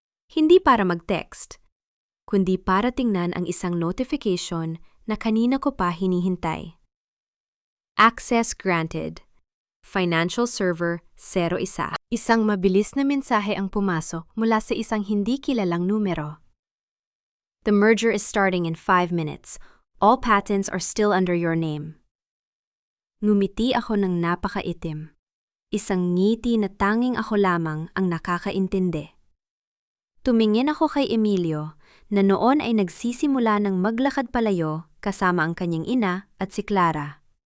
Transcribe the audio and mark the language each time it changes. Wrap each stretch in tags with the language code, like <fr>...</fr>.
<tl>Hindi para mag-text, kundi para tingnan ang isang notification na kanina ko pa hinihintay.</tl> <en>Access granted. Financial server 01.</en> <tl>Isang mabilis na mensahe ang pumasok mula sa isang hindi kilalang numero.</tl> <en>The merger is starting in 5 minutes. All patents are still under your name.</en> <tl>Ngumiti ako ng napakaitim. Isang ngiti na tanging ako lamang ang nakakaintindi. Tumingin ako kay Emilio na noon ay nagsisimula ng maglakad palayo kasama ang kanyang ina at si Clara.</tl>